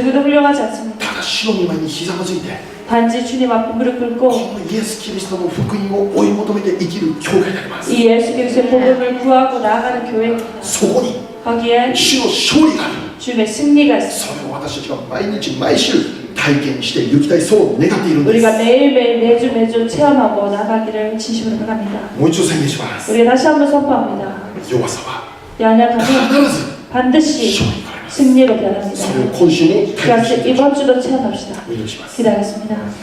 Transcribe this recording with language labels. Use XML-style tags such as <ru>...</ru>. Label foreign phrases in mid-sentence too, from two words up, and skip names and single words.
<ko>누구도 훌륭하지 않습니다.</ko> <ja>ただ主の御前に膝をついて</ja> <ko>단지 주님 앞에 무릎</ko> <ja>こ</ja> <ko>꿇고</ko> <ja>のイエス・キリストの福音を追い求めて生きる教会であります</ja> <ko>이 예수 그리스도의 복음을 구하고 나아가는 교회입니다.</ko> <ja>そこに</ja> <ko>거기에</ko> <ja>主の勝利がある</ja> <ko>주님의 승리가 있습니다.</ko> <ja>それを私たちが毎日毎週体験して行きたいそう願っているんです</ja> <ko>우리가 매일매일 매주 체험하고 나가기를 진심으로 바랍니다.</ko> <ja>もう一度宣言します</ja> <ko>우리가 다시 한번 선포합니다.</ko> <ja>弱さは</ja> <ko>연약함은</ko> <ja>必ず</ja> <ko>반드시</ko> <ja>勝利に変わります</ja> <ko>승리로 변합니다.</ko> <ja>それを今週も体験</ja> <ko>그것을</ko> <ja>していきましょ</ja> <ko>이번 주도 체험합시다.</ko> <ja>うお祈りします</ja> <ko>기도하겠습니다.</ko>